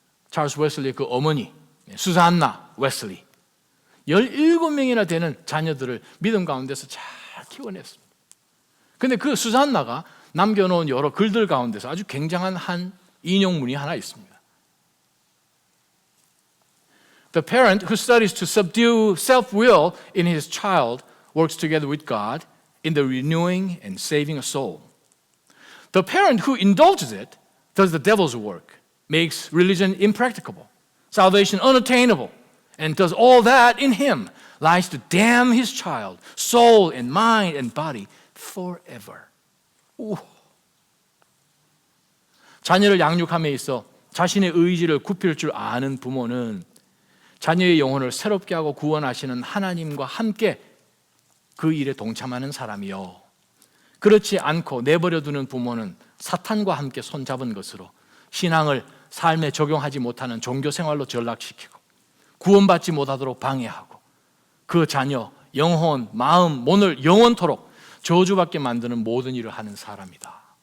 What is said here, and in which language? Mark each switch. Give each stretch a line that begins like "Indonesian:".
Korean: 찰스 웨슬리 그 어머니 수산나 웨슬리, 17명이나 되는 자녀들을 믿음 가운데서 잘 키워냈습니다. 그런데 그 수산나가 남겨놓은 여러 글들 가운데서 아주 굉장한 한 인용문이 하나 있습니다.
English: The parent who studies to subdue self-will in his child works together with God in the renewing and saving a soul. The parent who indulges it does the devil's work, makes religion impracticable, salvation unattainable, and does all that in him lies to damn his child, soul and mind and body forever.
Korean: 오. 자녀를 양육함에 있어 자신의 의지를 굽힐 줄 아는 부모는 자녀의 영혼을 새롭게 하고 구원하시는 하나님과 함께 그 일에 동참하는 사람이요, 그렇지 않고 내버려두는 부모는 사탄과 함께 손잡은 것으로 신앙을 삶에 적용하지 못하는 종교 생활로 전락시키고 구원받지 못하도록 방해하고 그 자녀, 영혼, 마음, 몸을 영원토록 저주받게 만드는 모든 일을 하는 사람이다.